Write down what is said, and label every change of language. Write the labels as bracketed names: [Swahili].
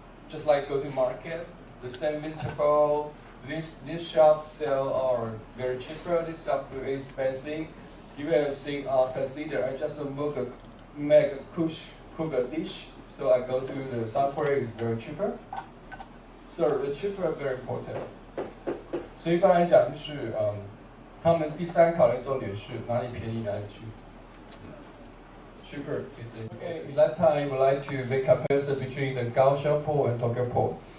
[English] just like go to market, the same vegetable. This shop sell are very cheaper. This shop very expensive. You have seen consider I just make a cook a dish. So I go to the somewhere is very cheaper. So the cheaper very important. [Chinese] 所以一般来讲就是他们第三考虑重点是哪里便宜哪里去。 [English] Cheaper is it. Okay, that time I would like to make a comparison between the Kaohsiung port and Tokyo port.